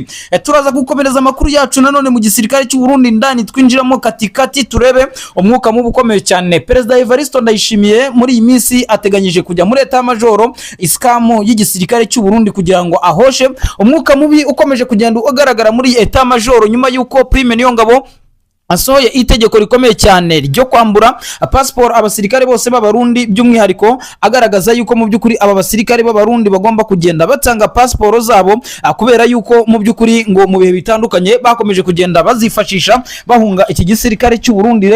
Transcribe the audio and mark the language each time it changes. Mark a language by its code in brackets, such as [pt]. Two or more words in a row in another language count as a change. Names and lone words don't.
[rw] Turaza gukomereza amakuru yacu nanone mu gisirikare cy'u Burundi ndani twinjiramo katikati turebe umwuka mubi ukomeye cyane. Perezida Evariste Ndayishimiye muri iyi minsi ateganyije kujya muri [fr] Etat Major [rw] iskamu y'igisirikare cy'u Burundi kugira ngo ahoshe umwuka mubi ukomeje kugenda ugaragara muri [fr] Etat Major [rw] nyuma yuko Prime Niyongabo asohoye itegeko rikomeye cyane ryo kwambura passport abasirikare bose b'abarundi, by'umwihariko agaragaza yuko mu by'ukuri aba basirikare b'abarundi bagomba kugenda batanga passport zabo kubera yuko mu by'ukuri ngo mu bihe bitandukanye bakomeje kugenda bazifashisha bahunga iki gisirikare cy'u Burundi.